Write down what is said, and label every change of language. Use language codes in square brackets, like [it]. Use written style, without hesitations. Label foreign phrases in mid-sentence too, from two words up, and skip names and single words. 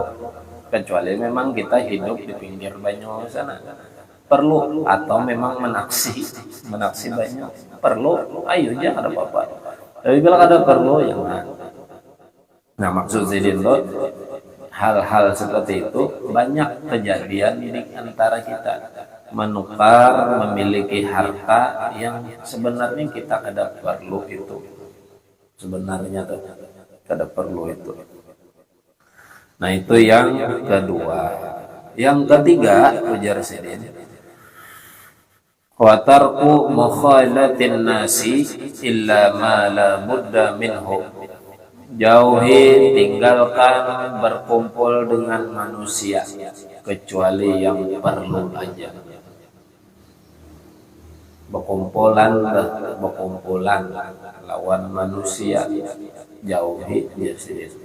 [bjn] kecuali memang kita hidup di pinggir banyu sana perlu atau memang menaksi banyu perlu ayo aja ada apa-apa tapi bila ada perlu yang nah maksud Zidin tuh hal-hal seperti itu banyak kejadian di antara kita menukar memiliki harta yang sebenarnya kita kada perlu itu sebenarnya tuh kada perlu itu. Nah itu yang kedua. Yang ketiga ujar Sidin [ar] wa tarku mukhalatin nasi illa ma la budda minhu. [bjn] Jauhi tinggalkan berkumpul dengan manusia kecuali yang perlu aja. Berkumpulan lawan manusia jauhi dia Sidin.